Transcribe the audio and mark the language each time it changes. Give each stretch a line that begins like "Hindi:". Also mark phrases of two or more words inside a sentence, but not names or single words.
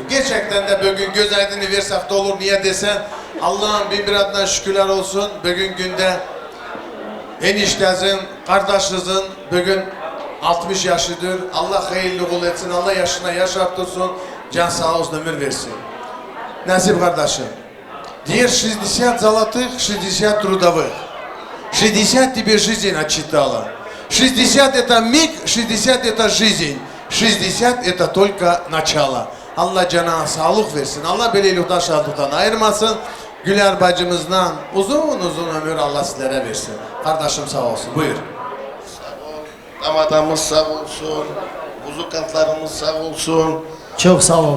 Turkish: Gerçekten de bugün göz aydını versek de olur. Niye desen Allah'ın bin bir adına şükürler olsun. Bugün günde eniştezin, kardeşinizin bugün 60 yaşıdır. Allah hayırlı kul etsin. Allah yaşına yaşartırsın. Can sağ olsun, ömür versin. Nasip kardeşim. Diğer
Russian: 60 золотых, 60 трудовых. 60 тебе жизнь отчитала. 60 это миг, 60 это жизнь. 60 это только начало.
Turkish: Allah cana sağlık versin. Allah belirlikten şahlıktan ayırmasın. Güler bacımızdan uzun uzun ömür Allah sizlere versin. Kardeşim sağ olsun. Buyur. Damadamız sağ olsun. Muzikantlarımız sağ olsun. Çok sağ olun.